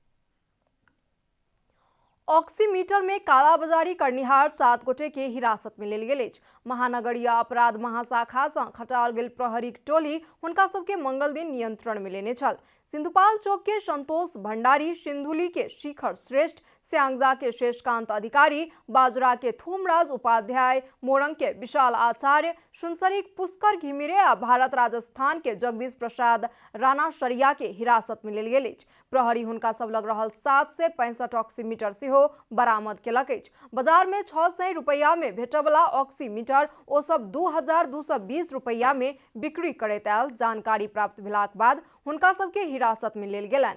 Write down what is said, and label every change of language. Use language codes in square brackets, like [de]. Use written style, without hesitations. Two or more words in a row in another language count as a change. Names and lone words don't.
[mai] ऑक्सीमीटर में कालाबाजारी करनिहार 7 गोटे के हिरासत में लेल गेल अछि। महानगरीय अपराध महाशाखा सँ खटाओल गेल प्रहरीक टोली हुनका सबके मंगल दिन नियंत्रण में लेने छल। सिंधुपाल चौक के संतोष भंडारी, सिंधुली के शिखर श्रेष्ठ, स्यांगजा के शेषकांत अधिकारी, बाजरा के थोमराज उपाध्याय, मोरंग के विशाल आचार्य, सुनसरी पुष्कर घिमिरे आ भारत राजस्थान के जगदीश प्रसाद राणा शरिया के हिरासत में लेल गेल अछि। प्रहरी हुनका सब लग रहल 765 ऑक्सीमीटर सेहो बरामद केलक अछि। बाजार में 600 रुपया में भेटबला ऑक्सीमीटर ओ सब 2220 रुपया में बिक्री करैत आयल जानकारी प्राप्त भेलाक बाद हुनका सबके हिरासत में लेल गेलनि।